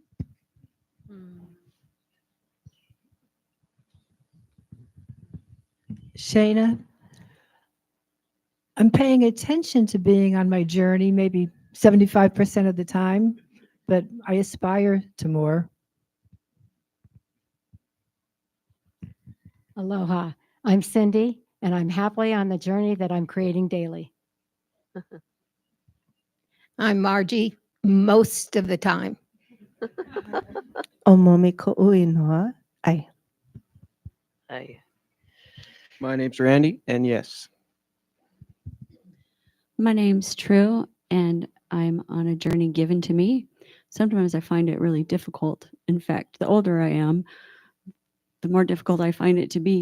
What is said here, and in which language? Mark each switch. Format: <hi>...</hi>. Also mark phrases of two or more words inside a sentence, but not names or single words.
<en>Shayna, I'm paying attention to being on my journey, maybe 75% of the time, but I aspire to more. Aloha. I'm Cindy, and I'm happily on the journey that I'm creating daily. I'm Margie most of the time. Omomi Ko'uinoa. Ai. Hi. My name's Randy, and yes. My name's True, and I'm on a journey given to me. Sometimes I find it really difficult. In fact, the older I am, the more difficult I find it to be.</en>